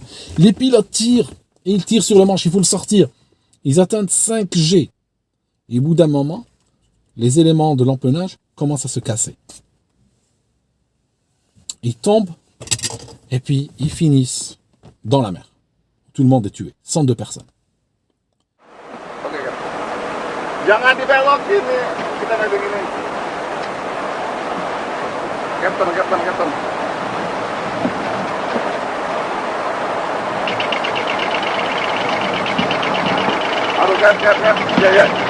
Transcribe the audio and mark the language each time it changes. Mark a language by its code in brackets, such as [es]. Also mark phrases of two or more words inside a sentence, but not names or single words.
[fr] Les pilotes tirent, et ils tirent sur le manche, il faut le sortir. Ils atteignent 5G. Et au bout d'un moment, les éléments de l'empennage commencent à se casser. Ils tombent, et puis ils finissent dans la mer. Tout le monde est tué, 102 personnes. [id] Jangan dibelokin nih, kita kayak begini. Captain. Aduh, cap. Ya.